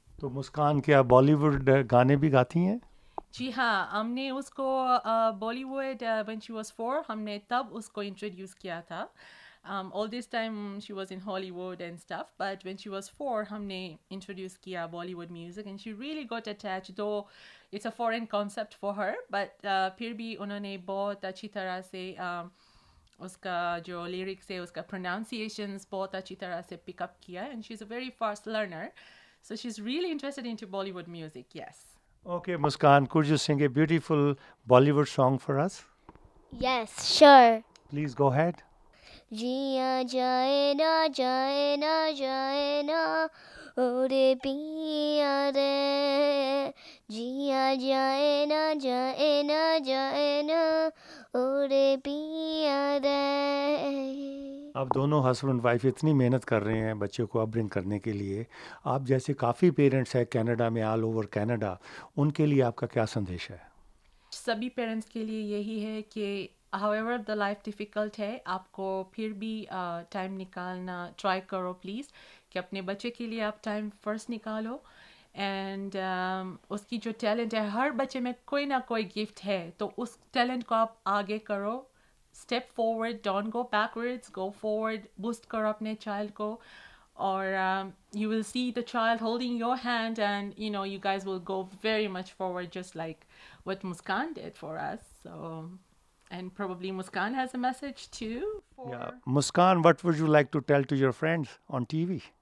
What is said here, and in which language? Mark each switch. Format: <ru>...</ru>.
<hi>तो मुस्कान क्या बॉलीवुड गाने भी गाती हैं? जी हाँ हमने उसको</hi> <en>Bollywood when she was 4</en> <hi>हमने तब उसको इंट्रोड्यूस किया था</hi> <en>all this time she was in Hollywood and stuff but when she was 4</en> <hi>हमने इंट्रोड्यूस किया</hi> <en>Bollywood music and she really got attached though it's a foreign concept for her but</en> <hi>फिर भी उन्होंने बहुत अच्छी तरह से उसका जो लिरिक्स है उसका प्रोनाउंसिएशंस बहुत अच्छी तरह से पिकअप किया</hi> <en>and she's a very fast learner so she's really interested into Bollywood music yes. Okay, Muskan, could you sing a beautiful Bollywood song for us? Yes, sure. Please go ahead.</en> <hi>जिया जाए ना जाए ना जाए ना ओरे पिया रे जिया जाए ना जाए ना जाए ना ओरे पिया रे। आप दोनों हस्बैंड वाइफ इतनी मेहनत कर रहे हैं बच्चे को अपब्रिंग करने के लिए। आप जैसे काफ़ी पेरेंट्स हैं कनाडा में, ऑल ओवर कनाडा, उनके लिए आपका क्या संदेश है? सभी पेरेंट्स के लिए यही है कि हाउएवर द लाइफ डिफ़िकल्ट है आपको फिर भी टाइम निकालना ट्राई करो प्लीज़ कि अपने बच्चे के लिए आप टाइम फर्स्ट निकालो एंड उसकी जो टैलेंट है हर बच्चे में कोई ना कोई गिफ्ट है तो उस टैलेंट को आप आगे करो step forward don't go backwards go forward boost करो अपने चाइल्ड को</hi> <en>or you will see the child holding your hand, and you guys will go very much forward, just like what Muskan did for us. So, and probably Muskan has a message too Yeah. for. Muskan, what would you like to tell to your friends on TV?</en>